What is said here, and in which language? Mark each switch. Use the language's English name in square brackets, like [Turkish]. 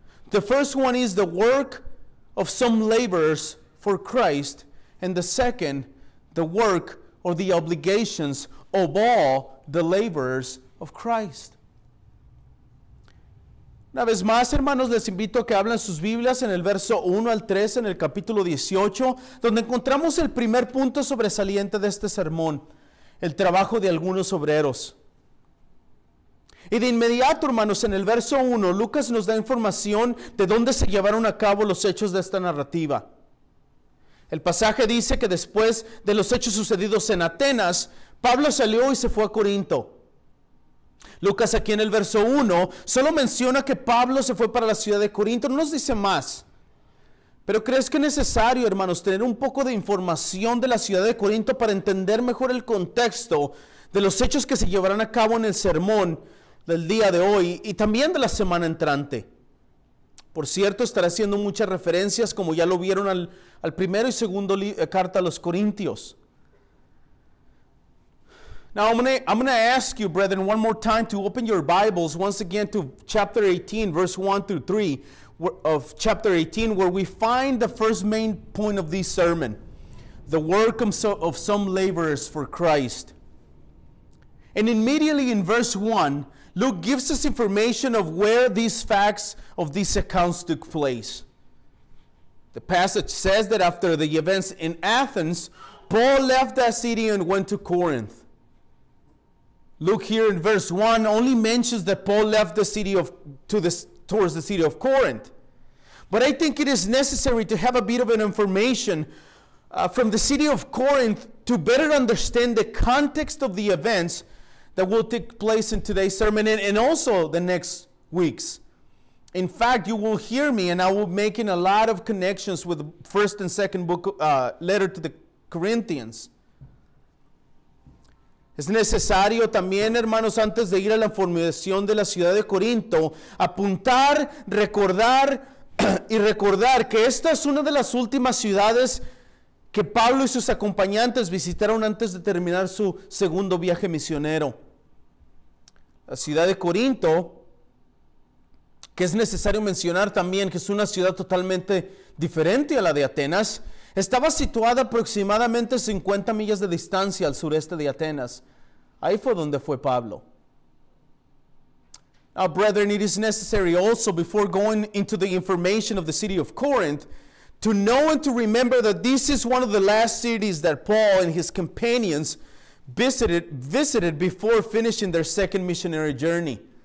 [English] The first one is the work of some laborers for Christ, and the second, the work or the obligations of all the laborers of Christ. [Spanish] Una vez más, hermanos, les invito a que hablen sus Biblias en el verso 1 al 3 en el capítulo 18, donde encontramos el primer punto sobresaliente de este sermón, el trabajo de algunos obreros. Y de inmediato, hermanos, en el verso 1, Lucas nos da información de dónde se llevaron a cabo los hechos de esta narrativa. El pasaje dice que después de los hechos sucedidos en Atenas, Pablo salió y se fue a Corinto. Lucas aquí en el verso 1 solo menciona que Pablo se fue para la ciudad de Corinto, no nos dice más. Pero ¿crees que es necesario, hermanos, tener un poco de información de la ciudad de Corinto para entender mejor el contexto de los hechos que se llevarán a cabo en el sermón del día de hoy y también de la semana entrante? Por cierto, estará haciendo muchas referencias, como ya lo vieron al primero y segundo carta a los Corintios. [English] Now I'm going to ask you, brethren, one more time to open your Bibles once again to chapter 18, verse 1 through 3 of chapter 18, where we find the first main point of this sermon, the work of some laborers for Christ. And immediately in verse 1, Luke gives us information of where these facts of these accounts took place. The passage says that after the events in Athens, Paul left that city and went to Corinth. Luke here in verse 1 only mentions that Paul left the city towards the city of Corinth. But I think it is necessary to have a bit of an information from the city of Corinth to better understand the context of the events that will take place in today's sermon and also the next weeks. In fact, you will hear me and I will be making a lot of connections with the first and second letter to the Corinthians. [Spanish] Es necesario también, hermanos, antes de ir a la formación de la ciudad de Corinto, apuntar, recordar que esta es una de las últimas ciudades que Pablo y sus acompañantes visitaron antes de terminar su segundo viaje misionero. La ciudad de Corinto, que es necesario mencionar también que es una ciudad totalmente diferente a la de Atenas, estaba situada aproximadamente 50 millas de distancia al sureste de Atenas. Ahí fue donde fue Pablo. [English] Now, brethren, it is necessary also, before going into the information of the city of Corinth, to know and to remember that this is one of the last cities that Paul and his companions visited before finishing their second missionary journey.